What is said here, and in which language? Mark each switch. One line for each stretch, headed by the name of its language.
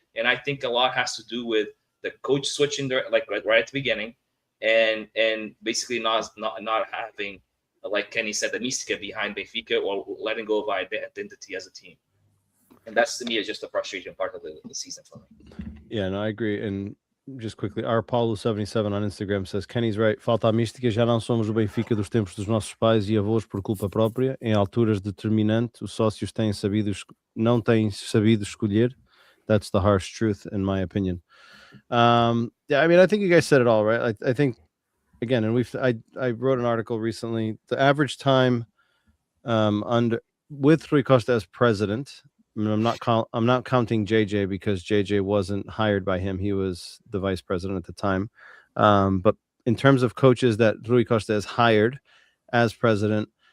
English: And I think a lot has to do with the coach switching right at the beginning. And basically not having, like Kenny said, the mystica behind Benfica or letting go of identity as a team. And that's, to me, is just a frustrating part of the season for me. Yeah, no, I agree. And just quickly, our Paulo77 on Instagram says, Kenny's right,
Portuguese: falta a mística, já não somos o Benfica dos tempos dos nossos pais e avós por culpa própria. Em alturas determinantes, os sócios não têm sabido escolher.
English: That's the harsh truth, in my opinion. Yeah, I mean, I think you guys said it all, right? I think, again, and I wrote an article recently. The average time with Rui Costa as president. I mean, I'm not counting JJ because JJ wasn't hired by him. He was the vice president at the time. But in terms of coaches that Rui Costa has hired as president,